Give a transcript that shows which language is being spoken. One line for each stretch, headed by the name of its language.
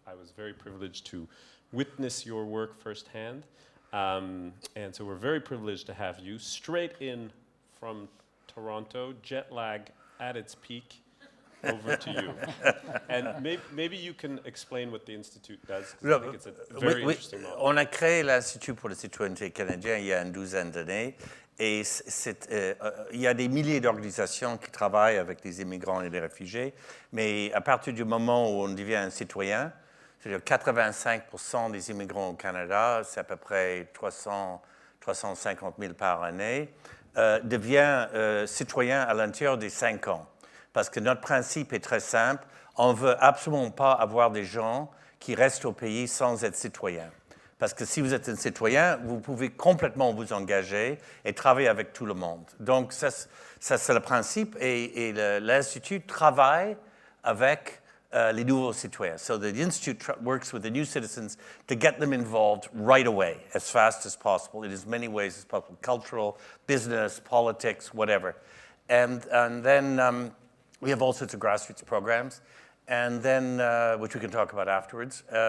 English: I was very privileged to witness your work firsthand. And so we're very privileged to have you straight in from Toronto, jet lag at its peak, over to you. And maybe you can explain what the Institute does. I think it's a very interesting model.
French: On a créé l'Institut pour la citoyenneté canadien il y a une douzaine d'années, et il y a des milliers d'organisations qui travaillent avec les immigrants et les réfugiés, mais à partir du moment où on devient un citoyen, c'est-à-dire 85% des immigrants au Canada, c'est à peu près 350 000 par année, devient citoyen à l'intérieur des 5 ans. Parce que notre principe est très simple, on ne veut absolument pas avoir des gens qui restent au pays sans être citoyens. Parce que si vous êtes un citoyen, vous pouvez complètement vous engager et travailler avec tout le monde. Donc ça c'est le principe, et l'Institut travaille avec les nouveaux citoyens.
English: So the Institute works with the new citizens to get them involved right away, as fast as possible, in as many ways as possible, cultural, business, politics, whatever. And then we have all sorts of grassroots programs, and then, which we can talk about afterwards.